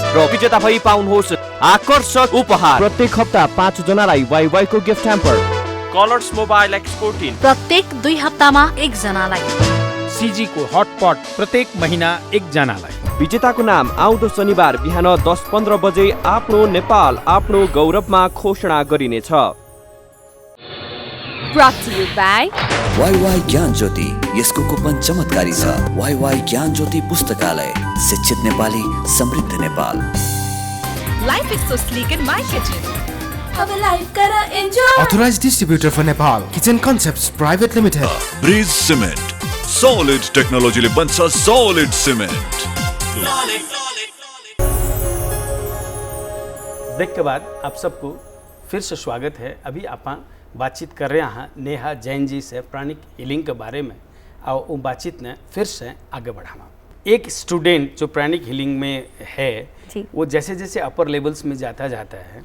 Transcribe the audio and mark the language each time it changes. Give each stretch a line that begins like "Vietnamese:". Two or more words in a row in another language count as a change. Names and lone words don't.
Nepali: र विजेता भई पाउनुहोस् आकर्षक उपहार। प्रत्येक हप्ता 5 जनालाई वाइवाई को
English: gift hamper,
Nepali: कलर्स मोबाइल X14 प्रत्येक 2 हप्तामा 1 जनालाई, सीजी को हटपट प्रत्येक महीना 1 जनालाई। विजेताको नाम आउँदो शनिबार बिहान 10:15 बजे आफ्नो नेपाल आफ्नो गौरवमा घोषणा गरिनेछ।
English: Brought to you by
Nepali: वाइवाई ज्ञान ज्योति, यसको कुपन चमत्कारी छ। वाइवाई ज्ञान ज्योति पुस्तकालय, शिक्षित नेपाली, समृद्ध नेपाल।
English: Life is so sleek in my kitchen.
Hindi: अब लाइफ करा एन्जॉय।
English: Authorized distributor for Nepal, Kitchen Concepts Private Limited.
Nepali: ब्रिज सिमेन्ट, सॉलिड टेक्नोलॉजीले बन्छ
English: solid cement.
Hindi: ब्रेक के बाद आप सबको फिर से स्वागत है। अभी आप बातचीत कर रहे हैं नेहा जैन जी से
English: pranic healing
Hindi: के बारे में, और वो बातचीत ने फिर से आगे बढ़ाना। एक स्टूडेंट जो
English: pranic healing
Hindi: में है, वो जैसे जैसे
English: upper levels
Hindi: में जाता है